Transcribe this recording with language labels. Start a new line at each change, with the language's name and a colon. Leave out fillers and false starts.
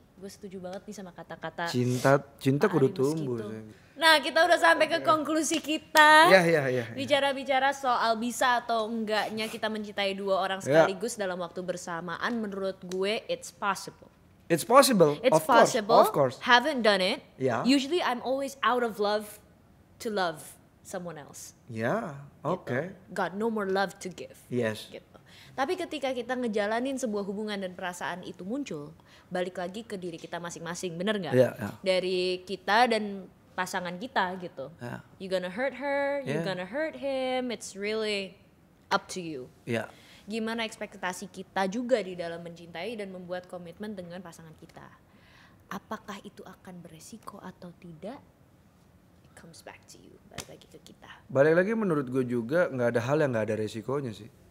Indonesian: Gue setuju banget nih sama kata-kata. Cinta kudu tumbuh. Nah, kita udah sampai ke konklusi kita. Iya. Bicara-bicara soal bisa atau enggaknya kita mencintai 2 orang sekaligus dalam waktu bersamaan, menurut gue
English: it's possible. It's possible. It's possible. Of course. Haven't done it. Usually I'm always out of love to love someone else. Okay. Got no more love to give. Yes.
Indonesian: Gitu. Tapi ketika kita ngejalanin sebuah hubungan dan perasaan itu muncul, balik lagi ke diri kita masing-masing, bener nggak? Dari kita dan pasangan kita gitu.
English: You gonna hurt her, you gonna hurt him. It's really up to you.
Indonesian: Gimana ekspektasi kita juga di dalam mencintai dan membuat komitmen dengan pasangan kita. Apakah itu akan beresiko atau tidak?
English: It comes back to you.
Indonesian: Balik lagi ke kita. Balik lagi menurut gue juga nggak ada hal yang nggak ada resikonya sih.